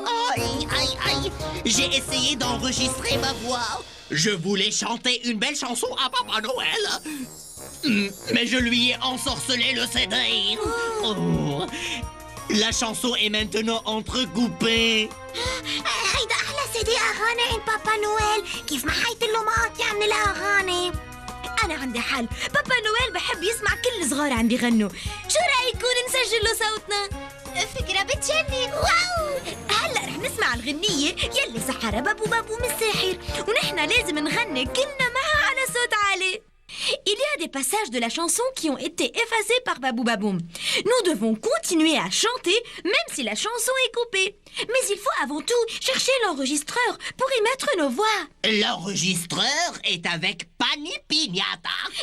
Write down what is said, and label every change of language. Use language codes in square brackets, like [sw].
[fr] Aïe, aïe, aïe. J'ai essayé d'enregistrer ma voix. Je voulais chanter une belle chanson à Papa Noël. Mais je lui ai ensorcelé le CD. Oh. La chanson est maintenant entrecoupée. [ar] هيدا أحلى CD أغاني عند بابا نويل. كيف ما حيت له مقاطع من الأغاني. أنا عندي حل. بابا نويل بحب يسمع كل الصغار عم بيغنوا. شو رأيكم نسجل له صوتنا؟ فكرة بتجنن. واو. هلا رح نسمع الغنية يلي سحر بابو بابو من الساحر ونحن لازم نغني كلنا معها على صوت عالي. [fr] Il y a des passages de la chanson qui ont été effacés par Babou Baboum. Nous devons continuer à chanter même si la chanson est coupée. Mais il faut avant tout chercher l'enregistreur pour y mettre nos voix. L'enregistreur est avec Pani Pignata.